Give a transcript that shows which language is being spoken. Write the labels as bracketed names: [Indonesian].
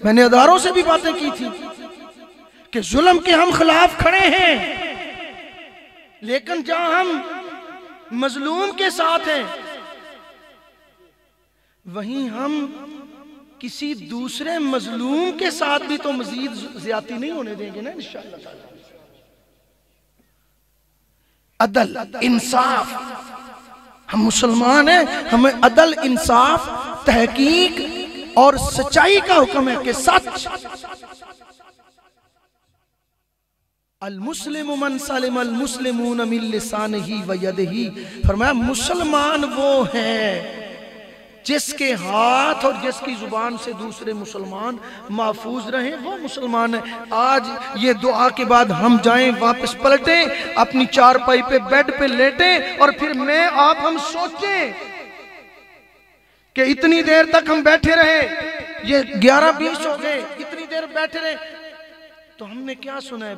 [Urdu] میں نے اداروں سے بھی باتیں کی تھی کہ ظلم کے ہم خلاف کھڑے ہیں لیکن جہاں ہم مظلوم کے ساتھ ہیں وہیں ہم کسی دوسرے مظلوم کے ساتھ بھی تو مزید زیادتی نہیں ہونے دیں گے نا انشاءاللہ تعالی. عدل انصاف ہم مسلمان ہیں ہمیں عدل انصاف تحقیق اور سچائی کا حکم ہے کہ سچ. [Arabic] المسلم من سلم المسلمون من لسانہ و یدہ. [Urdu] فرمایا مسلمان وہ ہے جس کے ہاتھ اور جس کی زبان سے دوسرے مسلمان محفوظ رہیں وہ مسلمان ہیں. آج یہ دعا کے بعد ہم جائیں واپس پلٹیں اپنی چارپائی پہ بیڈ پہ لیٹیں اور پھر میں آپ ہم سوچیں کہ اتنی دیر تک ہم بیٹھے رہے یہ 11:20 ہو گئے اتنی دیر بیٹھے رہے تو ہم نے کیا سنا ہے.